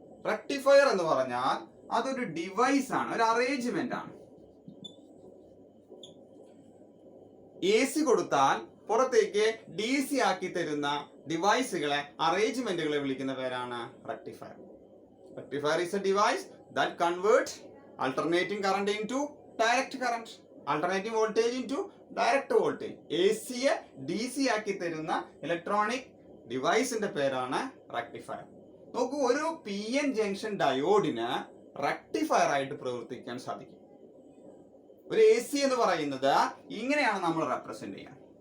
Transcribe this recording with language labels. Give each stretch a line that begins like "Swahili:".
Malayalam: Rectifier എന്ന് പറഞ്ഞാൽ അതൊരു ഡിവൈസ് ആണ്, ഒരു അറേഞ്ച്മെന്റ് ആണ്. AC കൊടുത്താൽ പുറത്തേക്ക് DC ആക്കി തരുന്ന ഡിവൈസുകളെ, അറേഞ്ച്മെന്റുകളെ വിളിക്കുന്ന പേരാണ് rectifier.
English: Rectifier is a device that converts alternating current into direct current, alternating voltage into direct voltage.
Malayalam: AC-യെ DC ആക്കി തരുന്ന ഇലക്ട്രോണിക് ഡിവൈസിന്റെ പേരാണ് റെക്ടിഫയർ. നോക്കൂ, ഒരു PN ജംഗ്ഷൻ ഡയോഡിന് റെക്ടിഫയർ ആയിട്ട് പ്രവർത്തിക്കാൻ സാധിക്കും. ഒരു AC എന്ന് പറയുന്നത് ഇങ്ങനെയാണ് നമ്മൾ റെപ്രസെന്റ് ചെയ്യുക.